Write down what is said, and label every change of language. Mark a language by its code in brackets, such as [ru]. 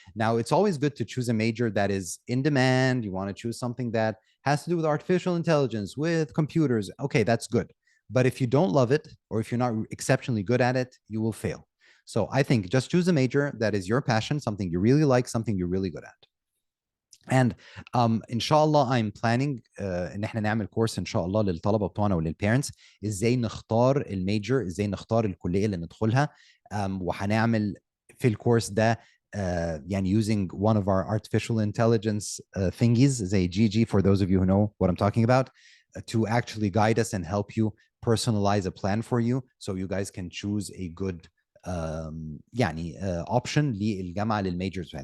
[en] Now, it's always good to choose a major that is in demand. You want to choose something that has to do with artificial intelligence, with computers. Okay, that's good. But if you don't love it or if you're not exceptionally good at it, you will fail. So I think just choose a major that is your passion, something you really like, something you're really good at. [ar] And ان شاء الله [en] I'm planning [ar] ان احنا نعمل كورس ان شاء الله للطلبه بتوعنا وللبيرنتس ازاي نختار الميجر، ازاي نختار الكليه اللي ندخلها. وهنعمل في الكورس ده يعني [en] using one of our artificial intelligence thingies [ar] زي [en] GG, for those of you who know what I'm talking about, to actually guide us and help you personalize a plan for you so you guys can choose a good [ar] يعني [en] option [ar] للجامعه للميجرز.